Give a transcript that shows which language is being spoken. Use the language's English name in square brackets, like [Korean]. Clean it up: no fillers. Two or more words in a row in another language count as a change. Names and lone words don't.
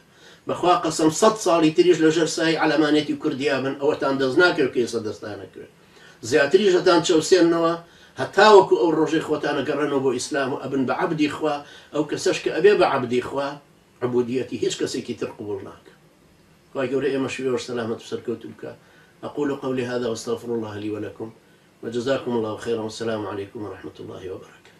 [Central Kurdish] بەخوا قەسەم 100 ساڵی تریش لەژێر سای عەلەمانێتی کوردیا بن ئەوەتان دەست ناکەوێت کە ئێستا دەستانەکرێت. زیاتریشەتان چەوسێننەوە هەتا وەکو ئەو ڕۆژەی خۆتانە گەڕێنەوە بۆ ئیسلام و ئەبن بە عەبدی خوا ئەو کەسەش کە ئەبێ بە عەبدی خوا عبودیەتی هیچ کەسێکی تر قبوڵ ناکە. خوای گەورە ئێمەش وێوەش سەلامەت و سەرکەوتوو بکە. [Arabic] أقول قولي هذا واستغفر الله لي ولكم وجزاكم الله خيرا والسلام عليكم ورحمة الله وبركاته.